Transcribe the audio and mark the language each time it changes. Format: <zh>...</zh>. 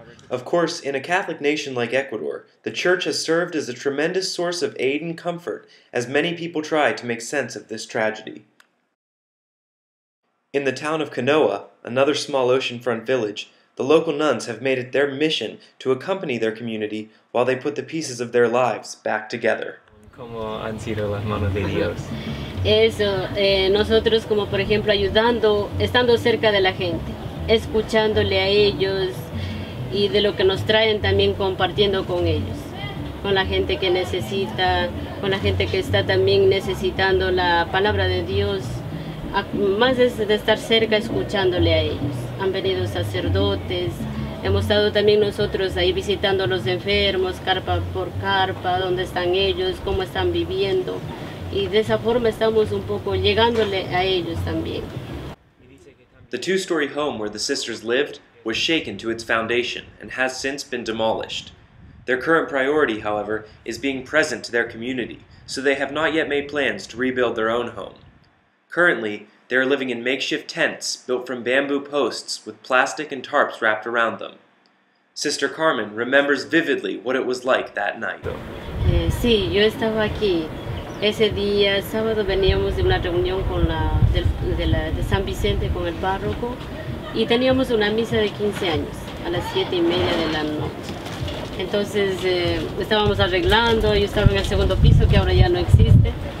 <en>Of course, in a Catholic nation like Ecuador, the Church has served as a tremendous source of aid and comfort as many people try to make sense of this tragedy. In the town of Canoa, another small oceanfront village, the local nuns have made it their mission to accompany their community while they put the pieces of their lives back together.</en> <es>¿Cómo han sido las manos de Dios? Eso, nosotros como por ejemplo ayudando, estando cerca de la gente, escuchándole a ellos y de lo que nos traen también compartiendo con ellos, con la gente que necesita, con la gente que está también necesitando la palabra de Dios, más de estar cerca escuchándole a ellos. Han venido sacerdotes, hemos estado también nosotros ahí visitando a los enfermos, carpa por carpa, dónde están ellos, cómo están viviendo, y de esa forma estamos un poco llegándole a ellos también.</es> <en>The two-story home where the sisters lived was shaken to its foundation and has since been demolished. Their current priority, however, is being present to their community, so they have not yet made plans to rebuild their own home. Currently, they are living in makeshift tents built from bamboo posts with plastic and tarps wrapped around them. Sister Carmen remembers vividly what it was like that night.</en> <es>Sí, yo estaba aquí. Ese día, sábado, veníamos de una reunión con de San Vicente con el párroco y teníamos una misa de 15 años a las 7:30 de la noche. Entonces estábamos arreglando, yo estaba en el segundo piso que ahora ya no existe.</es>